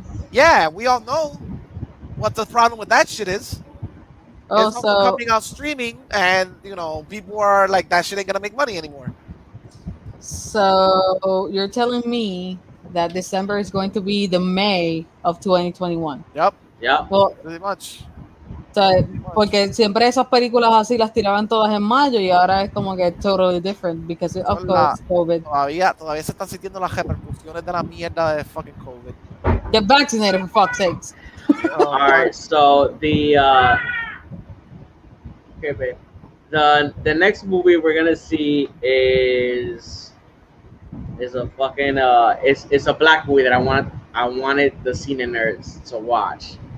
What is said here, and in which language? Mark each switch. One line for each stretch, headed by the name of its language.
English: Yeah, we all know what the problem with that shit is. Oh, it's so coming out streaming, and people are like, that shit ain't gonna make money anymore. So you're telling me that December is going to be the May of 2021? Yep. Yeah. Well, pretty much.
Spanish: O sea, porque siempre esas películas así las tiraban todas en mayo y ahora es como que
English: totally different because of course COVID.
Spanish: Todavía se están sintiendo las repercusiones de la mierda de
English: fucking COVID. Get vaccinated for fuck's sakes. All right, so okay, babe. The next movie we're gonna see is a fucking it's a black movie that I wanted the Cine Nerds to watch.